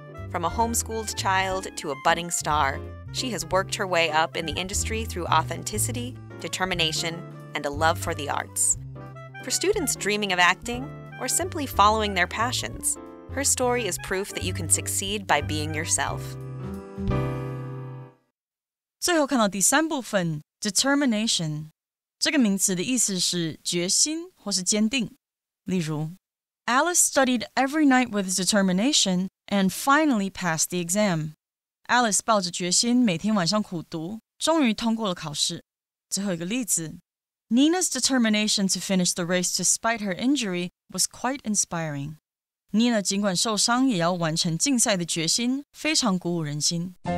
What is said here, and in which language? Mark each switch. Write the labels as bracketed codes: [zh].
[en] From a homeschooled child to a budding star, she has worked her way up in the industry through authenticity, determination, and a love for the arts. For students dreaming of acting or simply following their passions, her story is proof that you can succeed by being yourself. [zh] 最后看到第三部分 determination 这个名词的意思是决心或是坚定。例如 [en] Alice studied every night with determination and finally passed the exam. [zh] Alice 抱着决心每天晚上苦读，终于通过了考试。最后一个例子 [en] Nina's determination to finish the race despite her injury was quite inspiring. [zh] Nina 尽管受伤也要完成竞赛的决心非常鼓舞人心。